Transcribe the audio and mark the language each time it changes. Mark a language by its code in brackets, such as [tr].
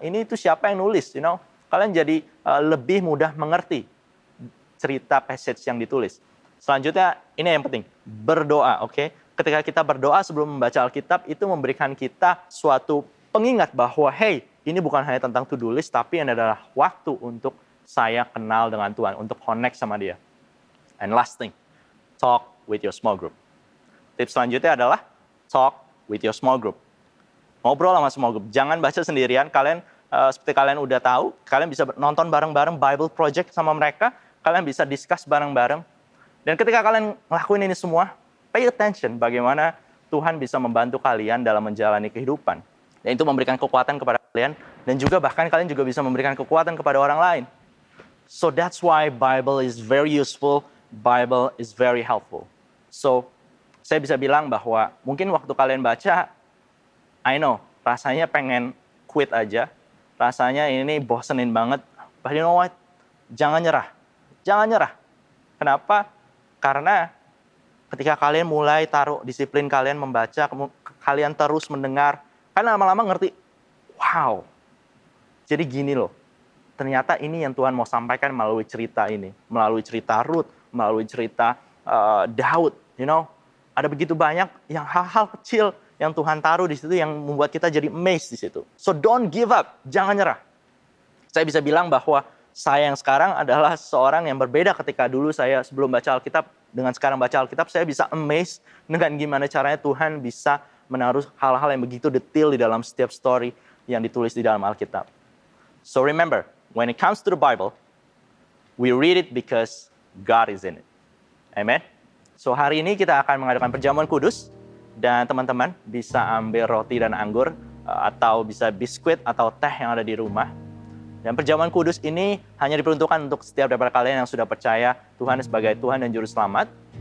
[id] Ini itu siapa yang nulis, Kalian jadi lebih mudah mengerti cerita passage yang ditulis. Selanjutnya, ini yang penting, berdoa, oke? Ketika kita berdoa sebelum membaca Alkitab, itu memberikan kita suatu pengingat bahwa, hey, ini bukan hanya tentang to-do list, tapi ini adalah waktu untuk saya kenal dengan Tuhan, untuk connect sama Dia. [en] And last thing, talk with your small group. [id] Tips selanjutnya adalah [en] talk with your small group. [id] Ngobrol sama small group, jangan baca sendirian. Kalian, seperti kalian udah tahu, kalian bisa nonton bareng-bareng Bible Project sama mereka, kalian bisa discuss bareng-bareng. Dan ketika kalian ngelakuin ini semua, [en] pay attention [id] bagaimana Tuhan bisa membantu kalian dalam menjalani kehidupan. Dan itu memberikan kekuatan kepada kalian, dan juga bahkan kalian juga bisa memberikan kekuatan kepada orang lain. [en] So that's why Bible is very useful, Bible is very helpful. [id] So saya bisa bilang bahwa mungkin waktu kalian baca, [en] I know, [id] rasanya pengen quit aja, rasanya ini bosenin banget, [en] but you know what? [id] Jangan nyerah, jangan nyerah. Kenapa? Karena ketika kalian mulai taruh disiplin kalian membaca, kalian terus mendengar, kalian lama-lama ngerti, wow, jadi gini loh, ternyata ini yang Tuhan mau sampaikan melalui cerita ini, melalui cerita Ruth, melalui cerita Daud, ada begitu banyak yang hal-hal kecil yang Tuhan taruh di situ yang membuat kita jadi amazed di situ. [en] So don't give up, [id] jangan nyerah. Saya bisa bilang bahwa saya yang sekarang adalah seorang yang berbeda ketika dulu saya sebelum baca Alkitab dengan sekarang baca Alkitab, saya bisa amazed dengan gimana caranya Tuhan bisa menaruh hal-hal yang begitu detail di dalam setiap story yang ditulis di dalam Alkitab. [en] So remember, when it comes to the Bible, we read it because God is in it. Amen. [id] So hari ini kita akan mengadakan perjamuan kudus dan teman-teman bisa ambil roti dan anggur atau bisa biskuit atau teh yang ada di rumah. Dan perjamuan kudus ini hanya diperuntukkan untuk setiap daripada kalian yang sudah percaya Tuhan sebagai Tuhan dan Juru Selamat.